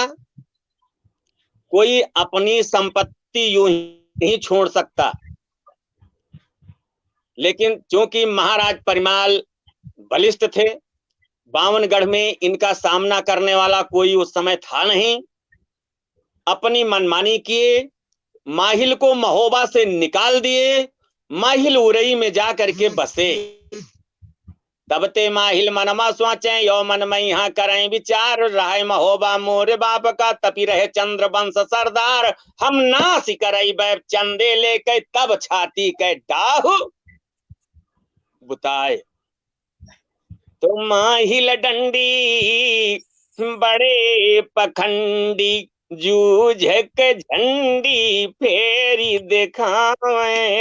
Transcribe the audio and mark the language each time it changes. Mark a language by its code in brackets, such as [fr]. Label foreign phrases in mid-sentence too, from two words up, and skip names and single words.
[hi] कोई अपनी संपत्ति यूं नहीं छोड़ सकता, लेकिन चूंकि महाराज परिमाल बलिष्ठ थे, बावनगढ़ में इनका सामना करने वाला कोई उस समय था नहीं। अपनी मनमानी किए, माहिल को महोबा से निकाल दिए। माहिल उरई में जा करके बसे। [bns] तबते माहिल मनमा सोचे, यो मन में यहाँ करें विचार, राय महोबा मोरे बाप का, तपी रहे चंद्र वंश सरदार, हम नासी करई बैब चंदे लेके, तब छाती के डाहु बुताए। तो माहिल डंडी बड़े पखंडी, जूझ के झंडी फेरी दिखावे।